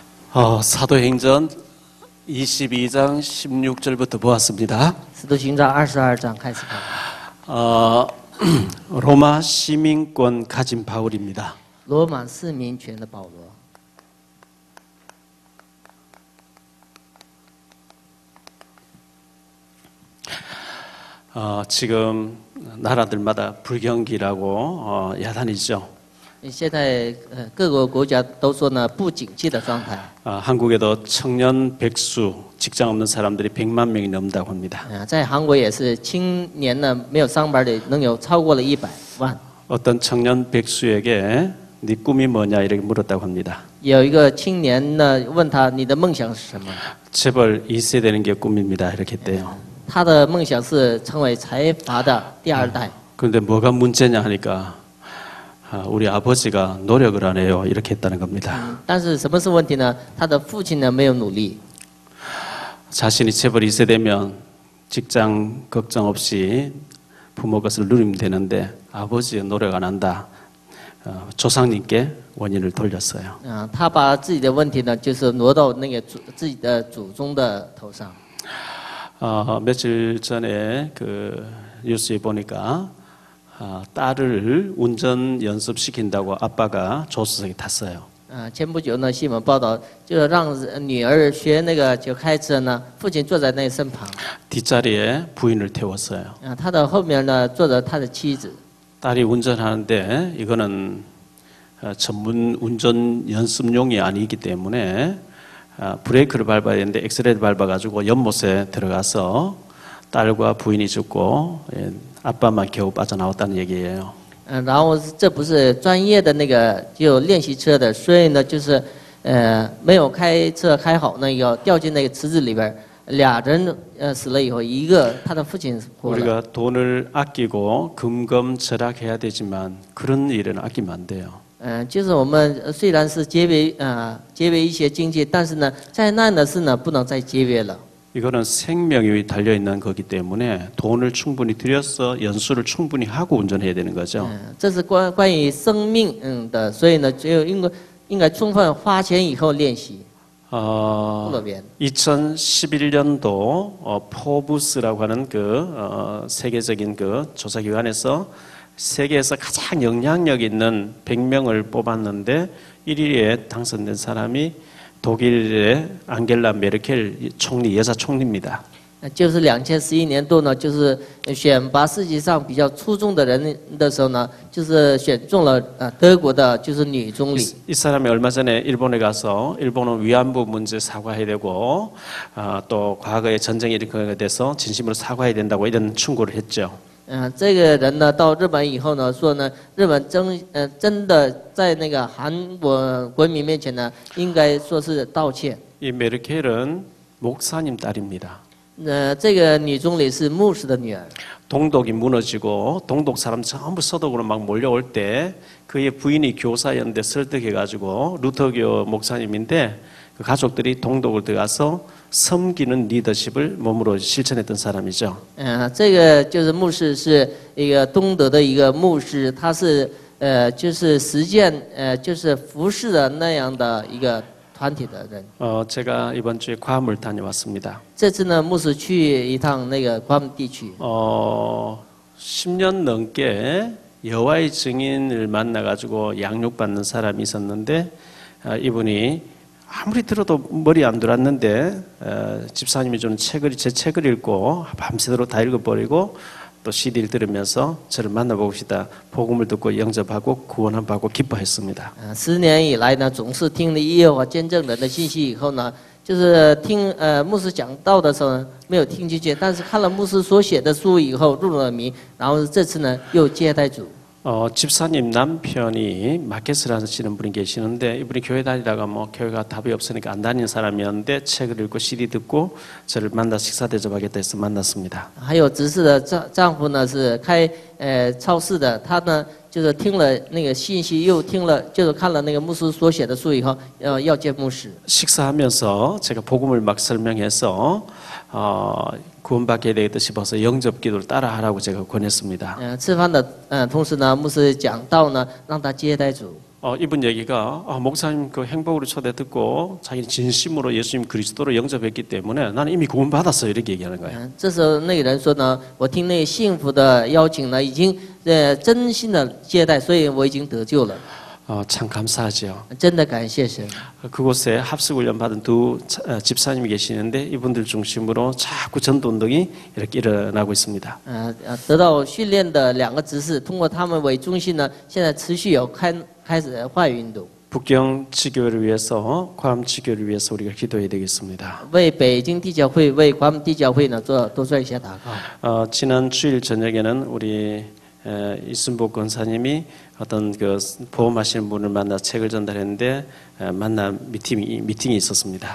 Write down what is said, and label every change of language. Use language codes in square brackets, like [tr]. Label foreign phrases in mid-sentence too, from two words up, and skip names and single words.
[ko] 사도행전 22장 16절부터 보았습니다. [zh] 使徒行传22章开始看。 [ko] 로마 시민권 가진 바울입니다. [zh] 罗马市民权的保罗。 [ko] 지금 나라들마다 불경기라고 야단이죠. [zh] 现在各个国家都说呢不景气的状态。 [ko] 한국에도 청년 백수 직장 없는 사람들이 100만 명이 넘는다고 합니다. [zh] 在韩国也是青年呢没有上班的能有超过了100万。 [ko] 어떤 청년 백수에게 네 꿈이 뭐냐 이렇게 물었다고 합니다. [zh] 有一个青年呢问他你的梦想是什么？ [ko] 재벌 2세 되는 게 꿈입니다. 이렇게 했대요. [zh] 他的梦想是成为财阀的第二代。 [ko] 그런데 뭐가 문제냐 하니까 우리 아버지가 노력을 안 해요. 이렇게 했다는 겁니다. [zh] 但是什么是问题呢？他的父亲呢没有努力。 [ko] 자신이 재벌 2세 되면 직장 걱정 없이 부모 것을 누리면 되는데 아버지의 노력 안 한다. 조상님께 원인을 돌렸어요. [zh] 他把自己的问题呢就是挪到那个自己的祖宗的头上。 [ko] 며칠 전에 그 뉴스에 보니까 딸을 운전 연습시킨다고 아빠가 조수석에 탔어요. [zh] 前不久呢，新闻报道就让女儿学那个就开车呢，父亲坐在那身旁。 [ko] 뒷자리에 부인을 태웠어요. [zh] 他的后面呢坐着他的妻子。 [ko] 딸이 운전하는데 이거는 전문 운전 연습용이 아니기 때문에 브레이크를 밟아야 되는데 엑셀레이터 밟아가지고 연못에 들어가서 딸과 부인이 죽고 아빠만 겨우 빠져나왔다는 얘기예요. [zh] 然后这不是专业的那个就练习车的，所以呢就是没有开车开好那个掉进那个池子里边，俩人死了以后，一个他的父亲活了。 [ko] 우리가 돈을 아끼고 금검절약해야 되지만 그런 일은 아끼면 안 돼요. [zh] 就是我们虽然是节约一些经济，但是呢，灾难的事呢不能再节约了。 [ko] 이거는 생명이 달려 있는 거기 때문에 돈을 충분히 들여서 연수를 충분히 하고 운전해야 되는 거죠. [zh] 这是关于生命的，所以呢，只有应该充分花钱以后练习。 [ko] 2011년도 포브스라고 하는 그 세계적인 그 조사기관에서 세계에서 가장 영향력 있는 100명을 뽑았는데 1위에 당선된 사람이 독일의 앙겔라 메르켈 총리 여자 총리입니다. [zh] 就是2011年度呢，就是选拔世界上比较出众的人的时候呢，就是选中了德国的就是女总理。 [ko] 이 사람이 얼마 전에 일본에 가서 일본은 위안부 문제 사과해야 되고 또 과거에 전쟁이 일으키게 돼서 진심으로 사과해야 된다고 이런 충고를 했죠. [zh] 这个人呢到日本以后呢，说呢，日本真的在那个韩国国民面前呢，应该说是道歉。 [ko] 이 메르켈은 목사님 딸입니다. [zh] 这个女总理是牧师的女儿。 [ko] 동독이 무너지고 동독 사람 전부 서독으로 막 몰려올 때 그의 부인이 교사였는데 설득해가지고 루터교 목사님인데 그 가족들이 동독을 들어가서 섬기는 리더십을 몸으로 실천했던 사람이죠. [zh] 这个就是牧师是一个东德的一个牧师，他是就是实践就是服侍的那样的一个团体的人。 [ko] 제가 이번 주에 괌을 다녀왔습니다. [zh] 这次呢，牧师去一趟那个괌地区。 [ko] 10년 넘게 여호와의 증인을 만나가지고 양육받는 사람이 있었는데 이분이 아무리 들어도 머리 안 들어왔는데 집사님이 좀 제 책을 읽고 밤새도록 다 읽어버리고 또 CD를 들으면서 저를 만나보고 싶다. 복음을 듣고 영접하고 구원함 받고 기뻐했습니다. [zh] 10 年以来呢，总是听了耶和华见证人的信息以后呢，就是听牧师讲道的时候呢，没有聽進去，但是看了牧師所寫的書以後入了迷，然後這次呢又接待主。 [ko] 집사님 남편이 마켓을 하시는 분이 계시는데 이분이 교회 다니다가 뭐 교회가 답이 없으니까 안 다니는 사람이었는데 책을 읽고 CD 듣고 저를 만나 식사 대접하겠다 해서 만났습니다. [zh] 还有执事的丈夫呢是开超市的，他呢就是听了那个信息，又听了就是看了那个牧师所写的书以后，要见牧师。 [ko] 식사하면서 제가 복음을 막 설명해서 구원받게 되겠다 싶어서 영접기도를 따라하라고 제가 권했습니다. [zh] 吃饭的同时呢，牧师讲道呢，让他接待主。 [ko] 이분 얘기가 목사님 그 행복으로 초대 듣고 자기는 진심으로 예수님 그리스도를 영접했기 때문에 나는 이미 구원 받았어 이렇게 얘기하는 거예요. [zh] 这时候那个人说呢，我听那个幸福的邀请呢，已经真心的接待，所以我已经得救了。 [ko] 참 감사하죠. [zh] 真的感谢神。 [ko] 그곳에 합숙 훈련 받은 두 집사님이 계시는데 이분들 중심으로 자꾸 전도 운동이 이렇게 일어나고 있습니다. [zh] 得到训练的两个执事，通过他们为中心呢，现在持续有开始话语运动。 [ko] 북경 지교를 위해서, 괌 지교를 위해서 우리가 기도해야 되겠습니다. [zh] 为北京地教会、为광地教会呢多做一些祷告。 [ko] 지난 주일 저녁에는 우리 이순복 권사님이 어떤 그 보험하시는 분을 만나 책을 전달했는데 만나 미팅이 있었습니다.